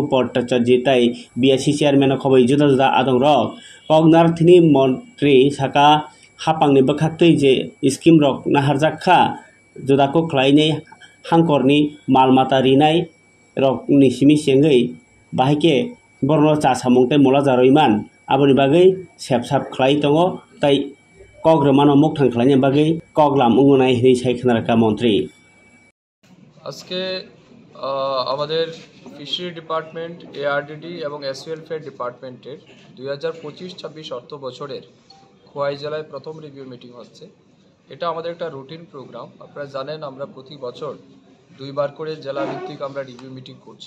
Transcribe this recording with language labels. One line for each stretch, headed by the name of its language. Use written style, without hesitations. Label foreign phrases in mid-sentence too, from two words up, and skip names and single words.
Kok Borok: भट्टाचार्य तै
English: BSC chairman
Kok Borok: खबै जुदा जुदा आदं रक कगनारथिनि मन्त्री साका हापांनि बखाक्तै जे स्किम रक नाहारजाखा जुदाखौ ख्लायनै हांकरनि मालमाता रिनाय रक निसिमि सेंगै बाहायके बरनो चासामुंतै मोला जारयमान आबोनि बागै सेबसाब ख्लाय दङ तै कग्रमानो मुक्तां ख्लायनि बागै कगलाम उंगनाय हिनि सायखनारका मन्त्री
Bangla: আজকে আমাদের
English: fishery department ARDD
Bangla: এবং
English: SWelfare departmenter
Bangla: 2025-26 অর্থ বছরের খোয়াই জেলায় প্রথম
English: review meeting
Bangla: হচ্ছে। এটা আমাদের একটা
English: routine program.
Bangla: আপনারা জানেন আমরা প্রতি বছর দুইবার করে জেলা ভিত্তিক আমরা
English: review meeting
Bangla: করছি।